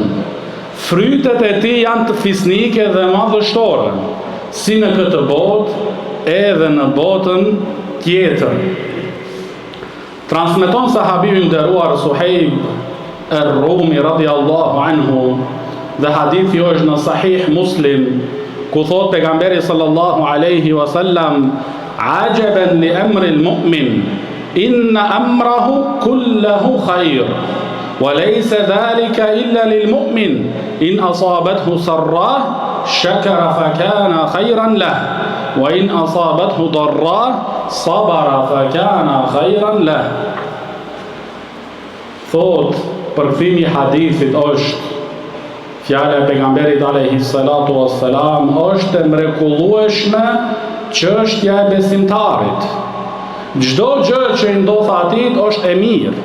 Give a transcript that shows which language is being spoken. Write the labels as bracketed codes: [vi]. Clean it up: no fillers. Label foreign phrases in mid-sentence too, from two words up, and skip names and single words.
[sq] Frytet e tij janë të fisnike dhe madhështore, si në këtë botë, edhe në botën tjetër. Transmeton sahabiu i nderuar Suhejb ar-Rumi [ar] رضي الله عنه, [sq] dhe hadithi është në [ar] Sahih Muslim, [sq] ku thot pejgamberi [ar] صلى الله عليه وسلم: "عجبا لأمر المؤمن، إن أمره كله خير، وليس ذلك إلا للمؤمن، إن أصابته سراء شكر فكان خيرا له، وإن أصابته ضراء صبر فكان خيرا له." [sq] Thot, përkthimi i hadithit është: fjala e pejgamberit [ar] عليه الصلاة والسلام [sq] është e mrekullueshme çështja e besimtarit. Çdo gjë që i ndodh atij është e mirë.